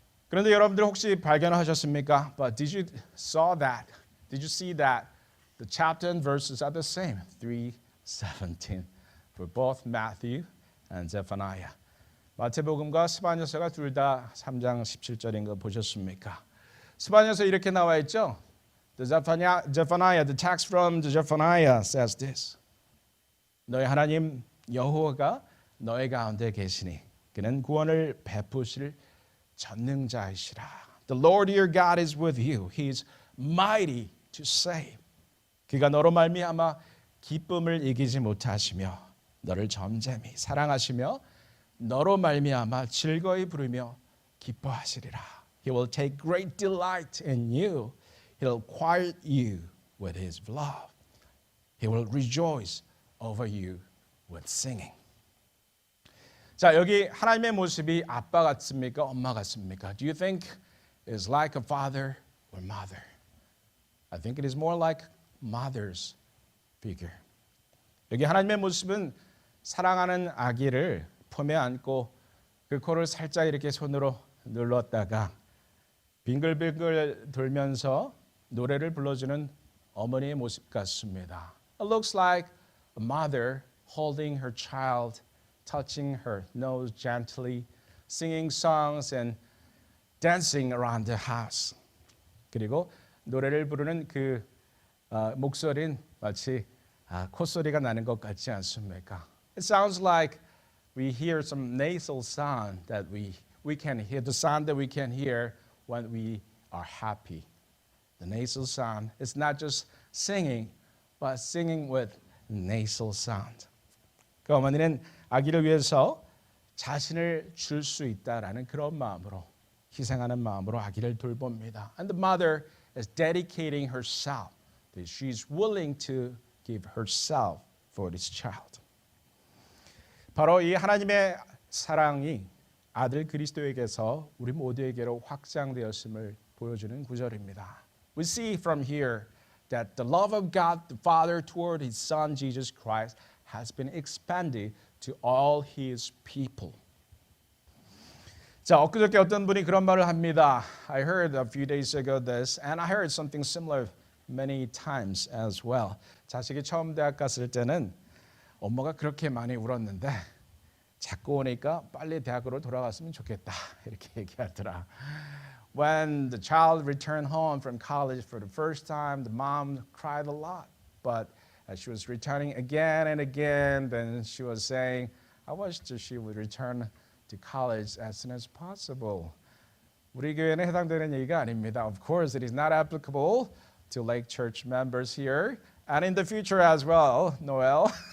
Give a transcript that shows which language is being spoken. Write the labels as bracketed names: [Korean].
[Korean] 그런데 여러분들 혹시 발견하셨습니까? [English] But did you saw that? Did you see that the chapter and verses are the same? 3:17 for both Matthew and Zephaniah. [Korean] 마태복음과 스바냐서가 둘 다 3장 17절인 거 보셨습니까? 스바냐서 이렇게 나와 있죠. [English] The Zephaniah, the text from the Zephaniah says this. [Korean] 너희 하나님 여호와가 너희 가운데 계시니 그는 구원을 베푸실 전능자이시라. [English] The Lord your God is with you. He is mighty to save. [Korean] 그가 너로 말미암아 기쁨을 이기지 못하시며 너를 잠잠히 사랑하시며 너로 말미암아 즐거이 부르며 기뻐하시리라. [English] He will take great delight in you. He'll quiet you with his love. He will rejoice over you with singing. [Korean] 자, 여기 하나님의 모습이 아빠 같습니까? 엄마 같습니까? [English] Do you think is like a father or mother? I think it is more like mother's figure. [Korean] 여기 하나님의 모습은 사랑하는 아기를 품에 안고 그 코를 살짝 이렇게 손으로 눌렀다가 빙글빙글 돌면서 노래를 불러주는 어머니의 모습 같습니다. [English] It looks like a mother holding her child, touching her nose gently, singing songs and dancing around the house. [Korean] 그리고 노래를 부르는 그 목소리는 마치 콧소리가 나는 것 같지 않습니까? [English] It sounds like we hear some nasal sound that we can hear, the sound that we can hear when we are happy. The nasal sound is not just singing, but singing with nasal sound. [Korean] 그 어머니는 아기를 위해서 자신을 줄 수 있다라는 그런 마음으로 희생하는 마음으로 아기를 돌봅니다. [English] And the mother is dedicating herself. She's willing to give herself for this child. [Korean] 바로 이 하나님의 사랑이 아들 그리스도에게서 우리 모두에게로 확장되었음을 보여주는 구절입니다. [English] We see from here that the love of God the Father toward His Son Jesus Christ has been expanded to all His people. [Korean] 자, 엊그저께 어떤 분이 그런 말을 합니다. [English] I heard a few days ago this, and I heard something similar many times as well. [Korean] 자식이 처음 대학 갔을 때는 엄마가 그렇게 많이 울었는데 자꾸 오니까 빨리 대학으로 돌아갔으면 좋겠다 이렇게 얘기하더라. [English] When the child returned home from college for the first time, the mom cried a lot. But as she was returning again and again, then she was saying, I wish that she would return to college as soon as possible. [Korean] 우리 교회는 해당되는 얘기가 아닙니다. [English] Of course, it is not applicable to Lake Church members here, and in the future as well, Noel.